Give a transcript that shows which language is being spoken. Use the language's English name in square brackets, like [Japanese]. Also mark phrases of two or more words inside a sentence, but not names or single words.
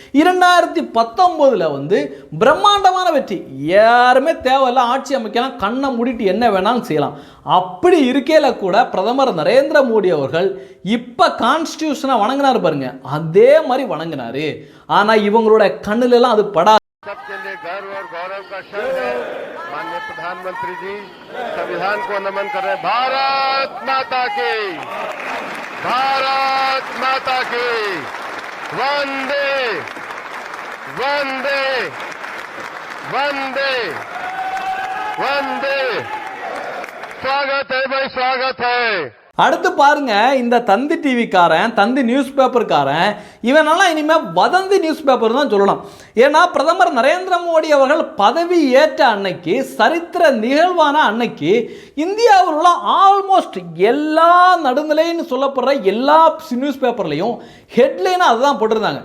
[Tamil] 2019 பிரம்மாண்டமான வெற்றி, யாருமே தேவையில்ல, ஆட்சி அமைக்கலாம், கண்ணை மூடிட்டு என்ன வேணாலும் செய்யலாம். அப்படி இருக்கையில கூட பிரதமர் நரேந்திர மோடி அவர்கள் இப்ப கான்ஸ்டிடியூஷனை வணங்கினாரு பாருங்க, அதே மாதிரி வணங்கினாரு. ஆனா இவங்களோட கண்ணுல எல்லாம் அது படாது. [Hindi] सबके लिए गर्व और गौरव का क्षण है। माननीय प्रधानमंत्री जी संविधान को नमन कर रहे हैं। भारत माता की, भारत माता की, वंदे वंदे वंदे वंदे। स्वागत है भाई, स्वागत है। [Tamil] அடுத்து பாருங்க, இந்த தந்தி டிவிக்காரன், தந்தி நியூஸ் பேப்பர்காரன், இவனெல்லாம் இனிமே வதந்தி [English] news paper [Tamil] தான் சொல்லலாம். ஏன்னா பிரதமர் நரேந்திர மோடி அவர்கள் பதவி ஏற்ற அன்னைக்கு, சரித்திர நிகழ்வான அன்னைக்கு, இந்தியாவில் உள்ள ஆல்மோஸ்ட் எல்லா நடுநிலைன்னு சொல்லப்படுற எல்லா நியூஸ் பேப்பர்லையும் ஹெட்லைனா அதுதான் போட்டிருந்தாங்க.